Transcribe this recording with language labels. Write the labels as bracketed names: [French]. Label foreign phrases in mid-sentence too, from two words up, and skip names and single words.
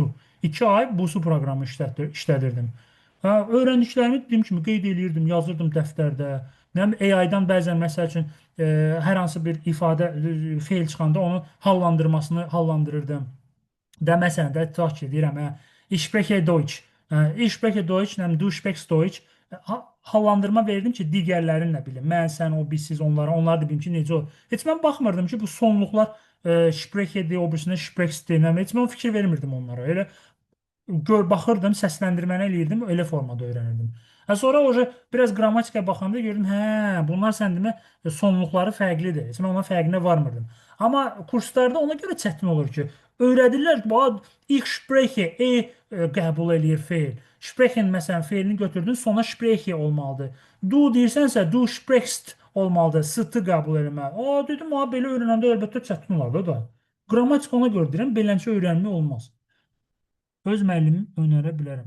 [Azerbaijani] 2 ay Busu proqramı işlədirdim. Öyrəndiklərimi dediyim kimi qeyd edirdim, yazırdım dəftərdə. AI-dan bəzən məsəl üçün hər hansı bir ifadə, feil çıxanda onun hallandırmasını hallandırırdım. Məsələn də tutaq ki, deyirəm, [German] ich spreche Deutsch. Ich spreche Deutsch, du sprichst Deutsch. [Azerbaijani] Hallandırma verirdim ki, digərlərini nə bilim. Mən, sən, o, biz, siz, onlara. Onlar da bilim ki, necə o. Heç mən baxmırdım ki, bu sonluqlar spreche-dir, o birisində spreche-dir. Heç mən fikir vermirdim onlara. Elə baxırdım, səsləndirməni eləyirdim, elə formada öyrənirdim. Sonra biraz qrammatikaya baxanda gördüm, bunlar sən demə sonluqları fərqlidir. Heç mən ona fərqinə varmırdım. Amma kurslarda ona görə çətin olur ki, öyrədirlər ki, [German] ich spreche, [Azerbaijani] qəbul eləyir feil. Sprechen məsələn feilini götürdün, sonra spreche olmalıdır. Du deyirsənsə, [German] du sprechst [Azerbaijani] olmalıdır, s-tı qəbul eləməli. Dedim, belə öyrənəndə əlbəttə çətin olardı da. Qrammatik ona görə deyirəm, beləncə öyrənmə olmaz. Öz müəllimim önerə bilərəm.